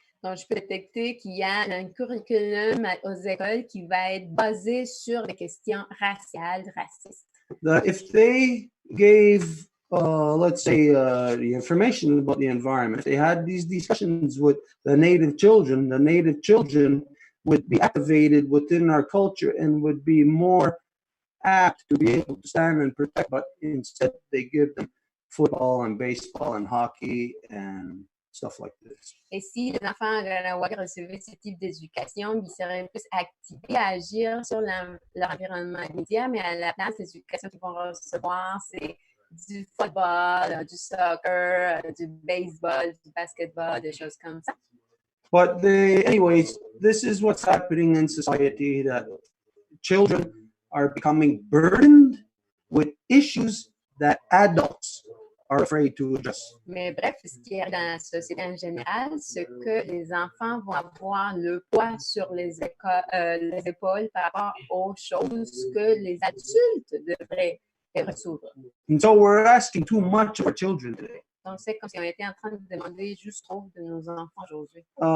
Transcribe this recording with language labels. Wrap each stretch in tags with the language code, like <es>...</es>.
<fr>Donc, je peux détecter qu'il y a un curriculum aux écoles qui va être basé sur les questions raciales, racistes.</fr> <en>That if they gave, let's say, the information about the environment, they had these discussions with the native children would be activated within our culture and would be more apt to be able to stand and protect, but instead they give them football and baseball and hockey and stuff like this.</en> <fr>Et si les enfants à Kahnawake recevaient ce type d'éducation, ils seraient plus activés à agir sur leur environnement immédiat, mais à la place, l'éducation qu'ils vont recevoir, c'est du football, du soccer, du baseball, du basketball, des choses comme ça.</fr> <en>But anyways, this is what's happening in society, that children are becoming burdened with issues that adults are afraid to address.</en> <fr>Mais bref, ce qui est dans la société en général, c'est que les enfants vont avoir le poids sur les épaules par rapport aux choses que les adultes devraient résoudre.</fr> <en>And so we're asking too much of our children today.</en> <fr>Donc, c'est comme si on était en train de demander juste trop de nos enfants aujourd'hui.</fr>